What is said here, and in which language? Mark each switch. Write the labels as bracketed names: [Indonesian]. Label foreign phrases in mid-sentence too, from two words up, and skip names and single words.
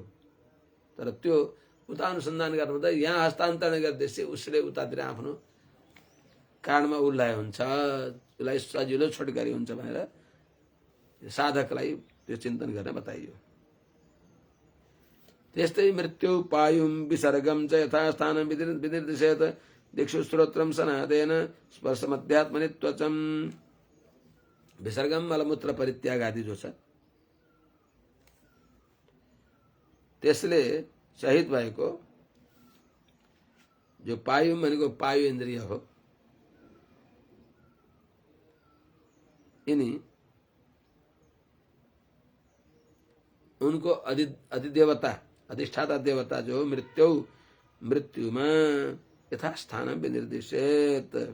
[Nepali] तर त्यो उता अनुसन्धान गर्नु त यहाँ हस्तान्तरण गर्दैछ उसले उतातिर आफ्नो कारणमा ऊ लय हुन्छ, उसलाई सजिलो छोटकरी हुन्छ भनेर साधकलाई त्यो चिन्तन गर्न बताइयो। [Sanskrit] त्यस्तै मृत्यु पायुम विसर्गम च यथास्थानं विनिर्दिशेत दिक्षु श्रोत्रम सनादेन स्पर्शमध्यात्मनित्वचम। [Nepali] विसर्गम मलमूत्र परित्याग आदि जो छ त्यसले सहित भएको जो पायुम भनेको वायु इन्द्रिय हो, यिनी उनको अधिदेवता अधिष्ठाता देवता जो मृत्युमा [Sanskrit] यथास्थान विनिर्दिशेत,